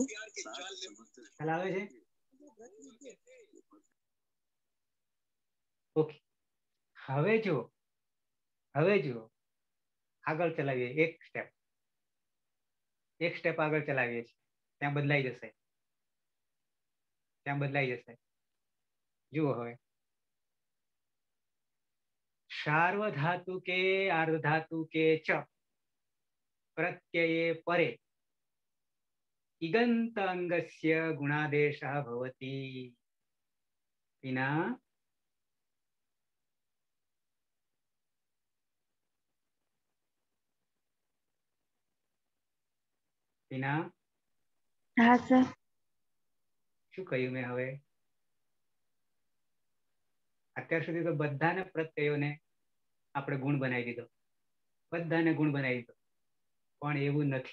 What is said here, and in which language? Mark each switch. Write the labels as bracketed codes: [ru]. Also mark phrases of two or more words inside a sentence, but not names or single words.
[gu] ખ્યાલ આવે છે? ઓકે, હવે જુઓ આગળ ચલાવીએ. એક સ્ટેપ આગળ ચલાવીએ છીએ. ત્યાં બદલાઈ જશે. જુઓ હવે, [sa] सार्वधातुके आर्धधातुके च प्रत्यये परे इगन्त अंगस्य गुणादेशः भवति। [gu] विना વિના હા સર. શું કહ્યું મેં? હવે અત્યાર સુધી તો બધાને પ્રત્યયોને આપણે ગુણ બનાવી દીધો, બધાને ગુણ બનાવી દીધો, પણ એવું નથી.